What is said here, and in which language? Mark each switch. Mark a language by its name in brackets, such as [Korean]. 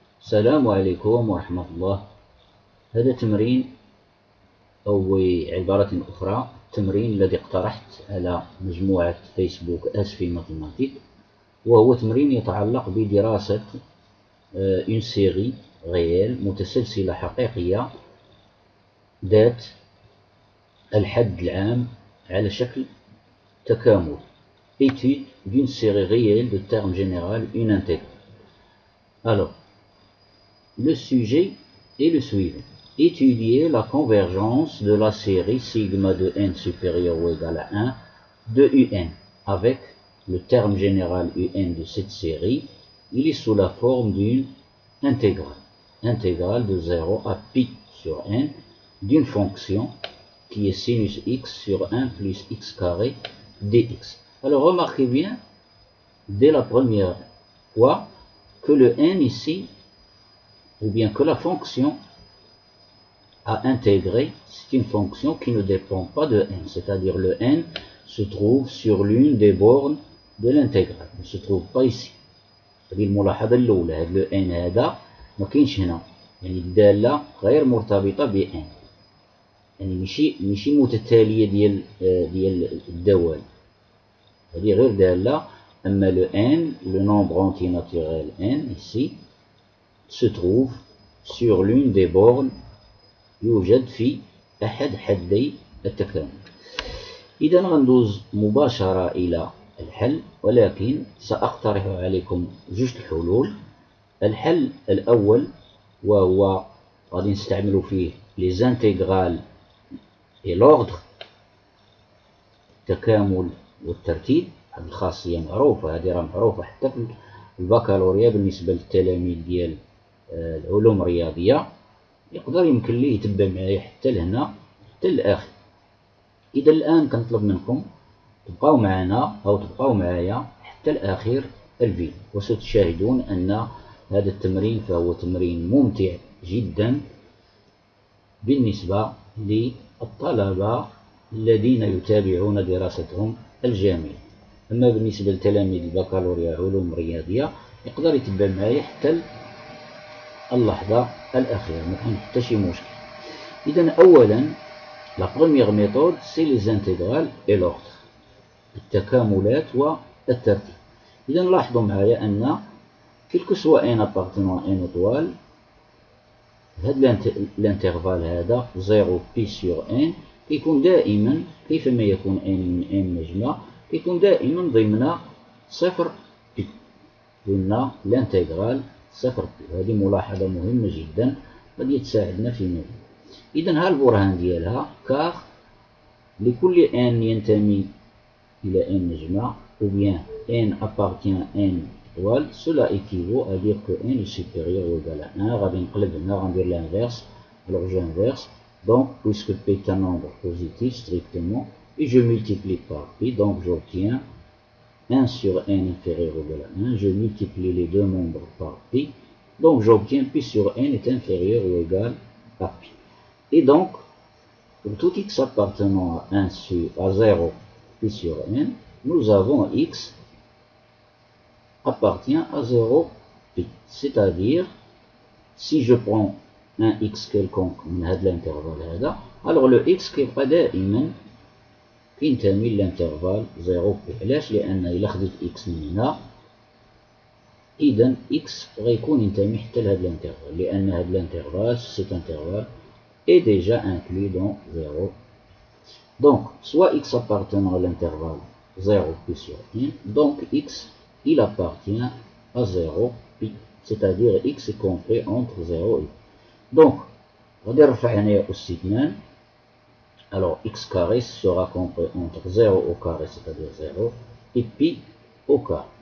[Arabic] السلام عليكم ورحمة الله. هذا تمرين أو عبارة أخرى تمرين الذي اقترحت على مجموعة فيسبوك أسفي ماتيماتيك، وهو تمرين يتعلق بدراسة [French] une série réelle [Arabic] متسلسلة حقيقية ذات الحد العام على شكل تكامل. [French] Étude d'une série réelle de termes général une intégrale. Alors, le sujet est le suivant. Étudier la convergence de la série sigma de n supérieur ou égal à 1 de un avec le terme général un de cette série. Il est sous la forme d'une intégrale de 0 à pi sur n d'une fonction qui est sinus x sur 1 plus x carré dx. Alors remarquez bien dès la première fois que le n ici, ou bien que la fonction à intégrer, c'est une fonction qui ne dépend pas de n, c'est-à-dire le n se trouve sur l'une des bornes de l'intégrale, ne se trouve pas ici. [Arabic] هذه الملاحظة الأولى، هذا لو ان هذا ما كاينش هنا، يعني الدالة غير مرتبطة ب n، يعني ماشي متتالية ديال الدوال، هذه غير دالة. [French] أما le n, le nombre entier naturel n ici, se trouve sur l'une des bornes [Arabic] يوجد في أحد حدي التكامل. إذا غندوز مباشرة إلى الحل، ولكن سأقترح عليكم جوج الحلول. الحل الأول وهو غادي نستعمل فيه [French] les intégrales et l'ordre، [Arabic] التكامل والترتيب. هذه الخاصية معروفة، هذه راه معروفة حتى في البكالوريا بالنسبة للتلاميذ ديال العلوم الرياضية، يقدر يمكن ليه يتبع معايا حتى لهنا حتى للآخر. إذا الآن كنطلب منكم تبقاو معنا أو تبقاو معايا حتى لآخر الفيديو، وستشاهدون أن هذا التمرين فهو تمرين ممتع جدا بالنسبة للطلبة الذين يتابعون دراستهم الجامعية. أما بالنسبة لتلاميذ البكالوريا علوم رياضية يقدر يتبع معايا حتى اللحظة الأخيرة، ما كاين حتى شي مشكل. إذا أولا [French] la première méthode c'est les intégrales et l'ordre، [Arabic] التكاملات والترتيب. إذا لاحظوا معايا أن كلكو سوا ان appartenant ان étoile، هذا الانترفال هذا 0 بي سور ان كيكون دائما كيفما يكون ان من ان مجمع كيكون دائما ضمن صفر بي، قلنا الانتغرال صفر بي. هذه ملاحظة مهمة جدا غادي تساعدنا في مجال. إذا ها البرهان ديالها كار لكل ان ينتمي إلى ان مجمع [French] ou bien n appartient à n étoile, cela équivaut à dire que n est supérieur ou égal à 1. [Arabic] غادي نقلب هنا غندير l'inverse. [French] Alors j'inverse, donc puisque p est un nombre positif strictement, et je multiplie par pi, donc j'obtiens 1 sur n inférieur ou égal à 1. Je multiplie les deux nombres par pi, donc j'obtiens pi sur n est inférieur ou égal à pi. Et donc, pour tout x appartenant à 1 à 0 pi sur n, nous avons x appartient à 0 pi. C'est-à-dire, si je prends un x quelconque [Arabic] من هذا الانترفال هذا، [French] alors le x [Arabic] كيبقى دائما كينتمي للانترفال 0 بي. علاش؟ لأن إلا خديت x من هنا إذا x غيكون ينتمي حتى لهذا الانترفال، لأن هذا الانترفال [French] cet intervalle est déjà inclus dans 0. Donc, soit x appartenant à l'intervalle 0 pi sur 1, donc x il appartient à 0 pi, c'est-à-dire x est compris entre 0 et pi. Donc, [Arabic] غادي نرفع هنايا أس 2، [French] alors x carré sera compris entre 0 au carré, c'est-à-dire 0, et pi au carré.